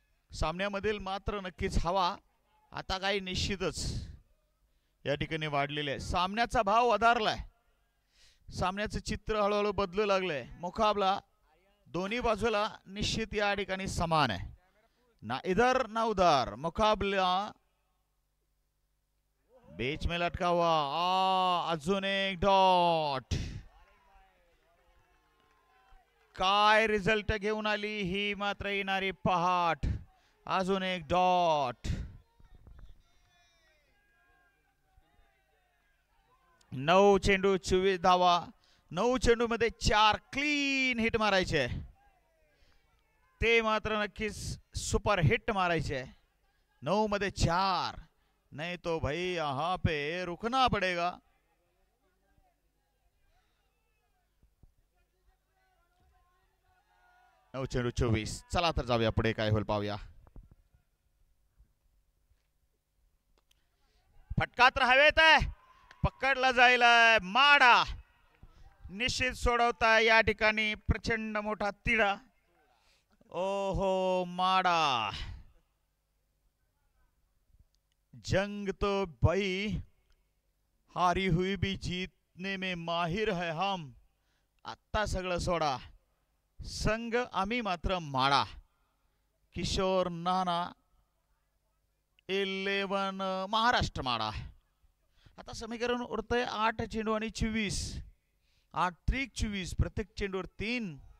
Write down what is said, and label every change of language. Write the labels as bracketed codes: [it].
[mr] सामन्यामधील मात्र नक्कीच हवा आता काही निश्चितच या ठिकाणी वाढलेली आहे. सामन्याचा भाव वधारलाय. सामन्याचं चित्र हळूहळू बदलू लागलंय. मुकाबला दोन्ही बाजूला निश्चित या ठिकाणी समान आहे. [hi] ना इधर ना उधर. मुकाबला बीच में लटका हुआ. [mr] अजून एक डॉट. काय रिझल्ट घेऊन आली ही मात्र येणारी पहाट. अजून एक डॉट. 9 चेंडू 24 धावा. 9 चेंडू मध्ये 4 क्लीन हिट मारायचे. ते मात्र नक्कीच सुपर हिट मारायचे. 9 मध्ये 4. [hi] नहीं तो भाई यहाँ पे रुकना पड़ेगा. [mr] 9-24. चला तर जाऊया पुढे, काय होईल पाहूया. फटका तर हवेत आहे, पकडला जाईल. माडा निश्चित सोडवताय या ठिकाणी, प्रचंड मोठा तिढा. [hi] ओहो माडा, जंग तो भाई हारी हुई भी जीतने में माहिर है हम. [mr] आत्ता सगळं सोडा, संघ आम्ही मात्र माडा. किशोर नाना 11 महाराष्ट्र माडा. आता समीकरण उरतंय 8 चेंडू आणि 24. 8 त्रिक 24, प्रत्येक चेंडूवर 3.